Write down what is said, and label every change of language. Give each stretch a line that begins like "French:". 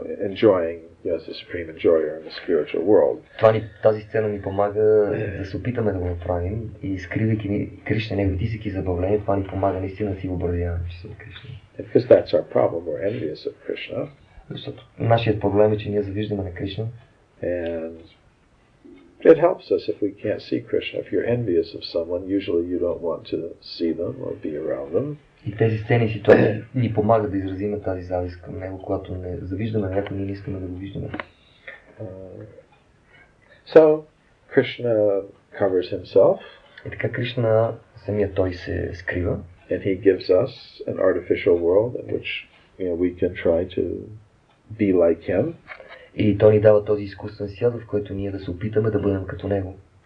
English: enjoying as the supreme enjoyer in the spiritual world.
Bulgarian: Тази сцена ни помага да се опитаме да го направим и скривайки Кришна, неговите всеки забавления, това ни помага наистина да си въобразяваме, че сме Кришна.
English: Because that's our problem, we're envious of Krishna.
Bulgarian: Защото нашият проблем е, че ние завиждаме на Кришна.
English: And it helps us if we can't see Krishna. If you're envious of someone, usually you don't want to see them or be around them.
Bulgarian: И тези сцени и ситуации ни помагат да изразим тази завист към него, когато не завиждаме на някой, ние не искаме да го виждаме.
English: So, Krishna covers himself.
Bulgarian: И така Кришна, самият той се скрива.
English: And he gives us an artificial world in which we can try to be like him.
Bulgarian: И той ни дава този изкуствен свят, в който ние да се опитаме да бъдем като него.